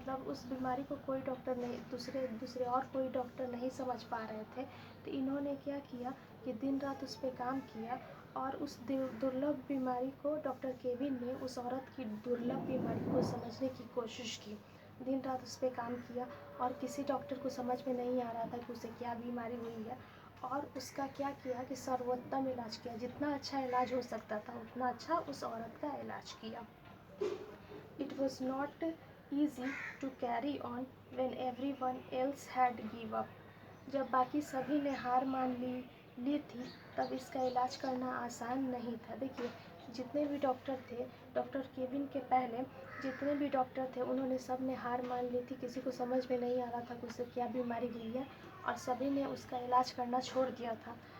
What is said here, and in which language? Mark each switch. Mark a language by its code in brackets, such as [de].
[hi] मतलब उस बीमारी को कोई डॉक्टर नहीं, दूसरे और कोई डॉक्टर नहीं समझ पा रहे थे, तो इन्होंने क्या किया कि दिन रात उस पर काम किया और उस दुर्लभ बीमारी को, डॉक्टर केविन ने उस औरत की दुर्लभ बीमारी को समझने की कोशिश की। दिन रात उस पर काम किया और किसी डॉक्टर को समझ में नहीं आ रहा था कि उसे क्या बीमारी हुई है, और उसका क्या किया कि सर्वोत्तम इलाज किया। जितना अच्छा इलाज हो सकता था उतना अच्छा उस औरत का इलाज किया। [en] It was not easy to carry on when everyone else had give up. [hi] जब बाकी सभी ने हार मान ली थी, तब इसका इलाज करना आसान नहीं था। देखिए, जितने भी डॉक्टर थे, डॉक्टर केविन के पहले जितने भी डॉक्टर थे, उन्होंने सब ने हार मान ली थी। किसी को समझ में नहीं आ रहा था कि उसे क्या बीमारी हुई है, और सभी ने उसका इलाज करना छोड़ दिया था।